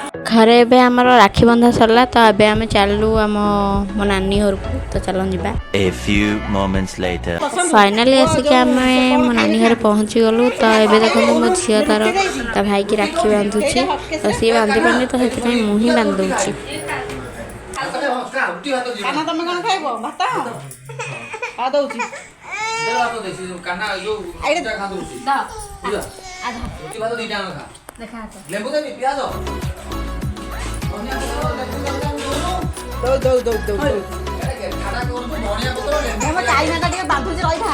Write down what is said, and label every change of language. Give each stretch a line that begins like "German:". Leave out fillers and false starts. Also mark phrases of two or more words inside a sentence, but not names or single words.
Odia: ଘରେ ଏବେ ଆମର ରାକ୍ଷୀ ବନ୍ଧା ସରିଲା ତ ଏବେ ଆମେ ଚାଲୁ ମୋ ନାନୀ ଘରକୁ ତ ଚାଲ ଯିବା।
English: A few moments later.
Odia: ଫାଇନାଲି ଆସିକି ଆମେ ମୋ ନାନୀ ଘରେ ପହଞ୍ଚିଗଲୁ ତ ଏବେ ଦେଖନ୍ତୁ ମୋ ଝିଅ ତା ଭାଇକି ରାକ୍ଷୀ ବାନ୍ଧୁଛି ତ ସିଏ ବାନ୍ଧି ପାରୁନି ତ ସେଥିପାଇଁ ମୁଁ ହିଁ ବାନ୍ଧି ଦେଉଛି। ତମେ କଣ ଖାଇବ ଭାତ ଦଉଛି ବାନ୍ଧୁଛି ରହିଥା